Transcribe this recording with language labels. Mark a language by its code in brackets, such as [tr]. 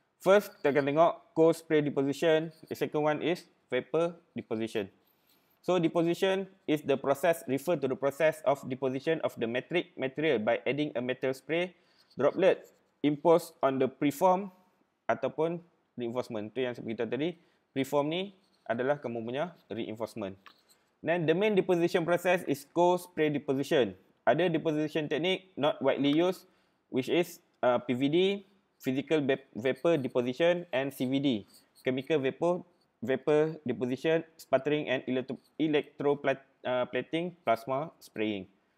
[ms] First, kita akan tengok cold spray deposition. [en] The second one is vapor deposition. So, deposition is the process referred to the process of deposition of the metric material by adding a metal spray droplet imposed on the preform ataupun reinforcement. [ms] Tu yang saya beritahu tadi. Preform ni adalah kamu punya reinforcement. [en] Then the main deposition process is cold spray deposition. Ada deposition technique not widely used, which is PVD, physical vapor deposition, and CVD, chemical vapor deposition, sputtering, and electroplating plasma spraying.